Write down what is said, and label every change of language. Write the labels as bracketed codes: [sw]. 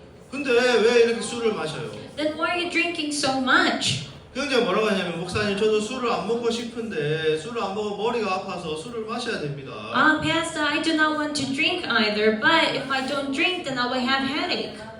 [ko] 근데 왜 이렇게 술을 마셔요? [en] Then why are you drinking so much? [ko] 그 형제가 뭐라고 하냐면 목사님 저도 술을 안 먹고 싶은데 술을 안 먹으면 머리가 아파서 술을 마셔야 됩니다. [en] Pastor, I do not want to drink either, but if I don't drink, then I will have headache.